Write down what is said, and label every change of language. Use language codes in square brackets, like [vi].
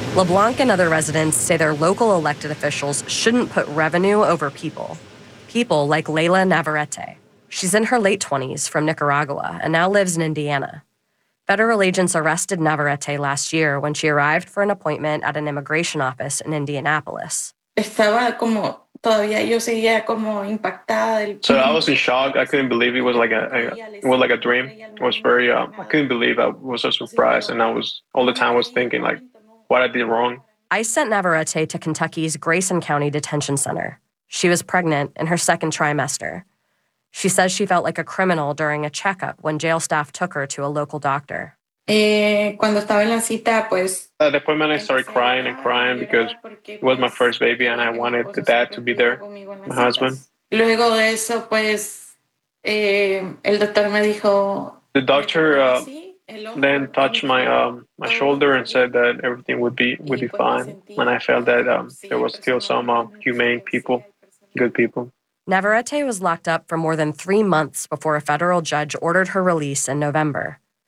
[en] LeBlanc and other residents say their local elected officials shouldn't put revenue over people. People like Layla Navarrete. She's in her late 20s from Nicaragua and now lives in Indiana. Federal agents arrested Navarrete last year when she arrived for an appointment at an immigration office in Indianapolis. [es] Estaba como todavía yo seguía como impactada del. [en] So I was in shock. I couldn't believe it was like a dream. It was very I couldn't believe it was a surprise, and I was all the time was thinking like, what I did wrong. I sent Navarrete to Kentucky's Grayson County Detention Center. She was pregnant in her second trimester. She says she felt like a criminal during a checkup when jail staff took her to a local doctor. [es] Cuando estaba en la cita, pues. Después me [en] started crying and crying because it was my first baby and I wanted the dad to be there, my husband. [es] Luego de eso, pues, el doctor me dijo. [en] The doctor then touched my shoulder and said that everything would be fine. And I felt that there was still some humane people, good people. Navarrete was locked up for more than 3 months before a federal judge ordered her release in November.